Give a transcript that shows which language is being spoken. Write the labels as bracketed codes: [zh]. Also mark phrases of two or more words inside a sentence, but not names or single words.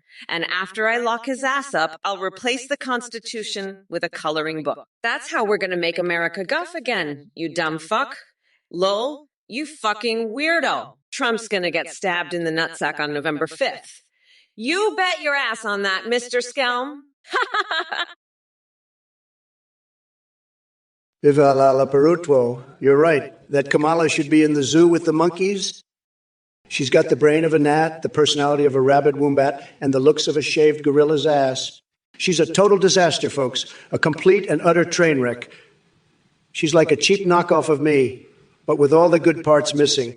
[en] And after I lock his ass up, I'll replace the Constitution with a coloring book. That's how we're going to make America guff again, you dumb fuck. Lol, you fucking weirdo. Trump's going to get stabbed in the nutsack on November 5th. You bet your ass on that, Mr. Skelm. [es] Viva la Perutwo. [en] You're right. That Kamala should be in the zoo with the monkeys. She's got the brain of a gnat, the personality of a rabid wombat, and the looks of a shaved gorilla's ass. She's a total disaster, folks. A complete and utter train wreck. She's like a cheap knockoff of me, but with all the good parts missing.